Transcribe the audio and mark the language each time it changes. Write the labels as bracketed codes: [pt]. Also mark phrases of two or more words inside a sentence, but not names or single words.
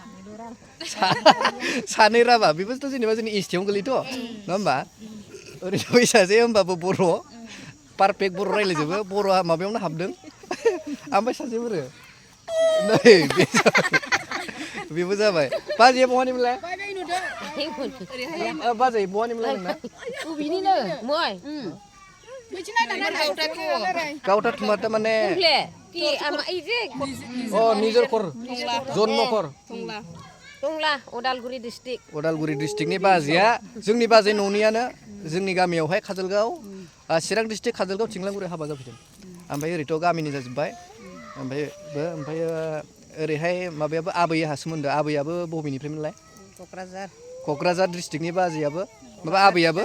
[brx] सानै राभा बेबोथ' जेनेबा जोंनि एसटियावनो गोलैयोथ' नङा होमबा ओरैनो फैसाजे होमबाबो बर' पारफेक्ट बर' रायज्लायजोबो बर'आ माबायावनो हाबदों ओमफ्राय सासे बोरो नै बेबो जाबाय बाजैया बहानिमोनलाय बाजै बहानिमोनलाय नोंना बिनिनो मय गावथा थुमाटा माने [bn] কি আমার এই যে নিজের ঘর জন্ম ঘর [brx] टंला उदालगुरि डिस्ट्रिक्ट उदालगुरि डिस्ट्रिक्टनि बाजैया जोंनि बाजै न'नियानो जोंनि गामियावहाय काजलगाव चिरां डिस्ट्रिक्ट काजलगाव थिंलांगुरि हाबा जाफैदों ओमफ्राय ओरैथ' गामिनि जाजोब्बाय ओमफ्राय ओरैहाय माबायाबो आबैहा सोमोन्दो आबैयाबो बबेनिफ्रायमोनलाय क'क्राझार डिस्ट्रिक्टनि बाजैयाबो माबा आबैयाबो